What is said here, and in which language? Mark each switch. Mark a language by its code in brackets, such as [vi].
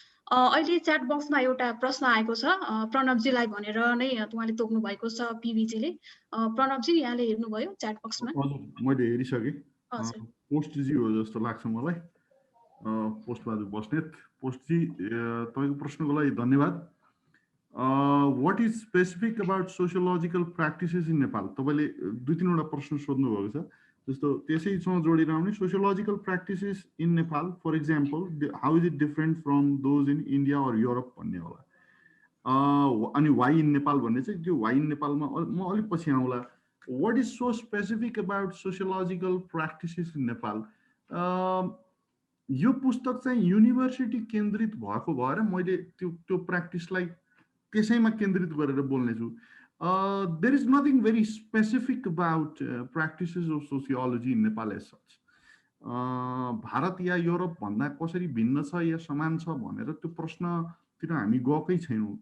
[ne] अहिले च्याट बक्समा एउटा प्रश्न आएको छ प्रणवजीलाई भनेर नै उहाँले तोक्नु भएको छ पिभीजीले। प्रणवजी यहाँले हेर्नुभयो च्याट बक्समा? हजुर, मैले हेरिसकेँ। हजुर। पोस्टजी हो जस्तो लाग्छ मलाई। पोस्टबहादुर बस्नेत। पोस्टजी, तपाईँको प्रश्नको लागि धन्यवाद। [en] what is specific about sociological practices in Nepal? [ne] तपाईँले 2-3 वटा प्रश्न सोध्नु भएको छ, जस्तो त्यसैसँग जोडेर आउने [en] sociological practices in Nepal, for example, how is it different from those in India or Europe [ne] भन्ने होला। अनि [en] why in Nepal [ne] भन्ने चाहिँ त्यो why in Nepal मा म अलि पछि आउँला। [en] what is so specific about sociological practices in Nepal? [ne] यो पुस्तक चाहिँ युनिभर्सिटी केन्द्रित भएको भएर मैले त्यो प्र्याक्टिसलाई त्यसैमा केन्द्रित गरेर बोल्ने छु। [en] There is nothing very specific about practices of sociology in Nepal as such. [ne] Bharat yeah Europe भन्दा कसरी भिन्न छ या समान छ भनेर त्यो प्रश्नतिर हामी गएकै छैनौँ।